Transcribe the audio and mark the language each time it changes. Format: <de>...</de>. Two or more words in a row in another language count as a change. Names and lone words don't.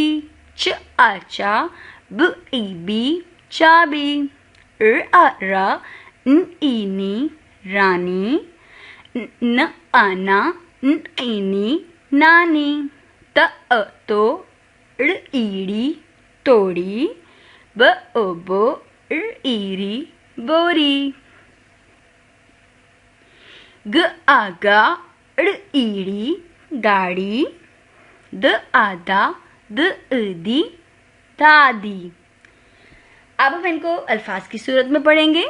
<ur>چ آ چا ب ای بی چابی، آ را ن ای نی رانی، ن آنا ن ای نی نانی، ت تو ڑ ایڑی توڑی، ب او بو ر ایری بوری، گ آ گا ڑ ایڑی گاڑی، د آ دا د دی دادی۔ اب ہم ان کو الفاظ کی صورت میں پڑھیں گے۔</ur>